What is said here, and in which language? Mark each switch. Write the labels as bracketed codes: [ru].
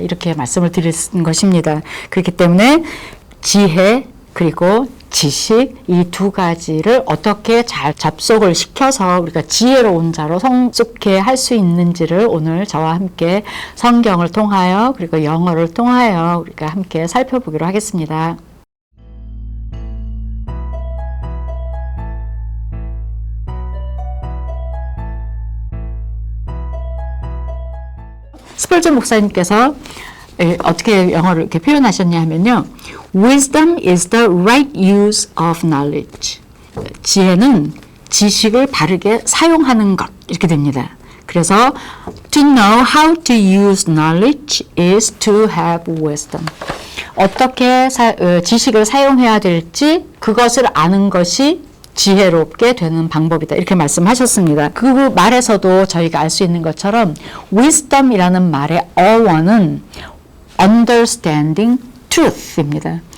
[ko] 이렇게 말씀을 드리는 것입니다. 그렇기 때문에 지혜 그리고 지식 이 두 가지를 어떻게 잘 접속을 시켜서 우리가 지혜로운 자로 성숙해 할 수 있는지를 오늘 저와 함께 성경을 통하여 그리고 영어를 통하여 우리가 함께 살펴보기로 하겠습니다. 스펄전 목사님께서 어떻게 영어를 이렇게 표현하셨냐 하면요. [en] Wisdom is the right use of knowledge. [ko] 지혜는 지식을 바르게 사용하는 것 이렇게 됩니다. [en] 그래서 to know how to use knowledge is to have wisdom. [ko] 어떻게 지식을 사용해야 될지 그것을 아는 것이 지혜롭게 되는 방법이다. 이렇게 말씀하셨습니다. 그 말에서도 저희가 알 수 있는 것처럼 wisdom이라는 말의 어원은 [en] understanding truth [ko] 입니다.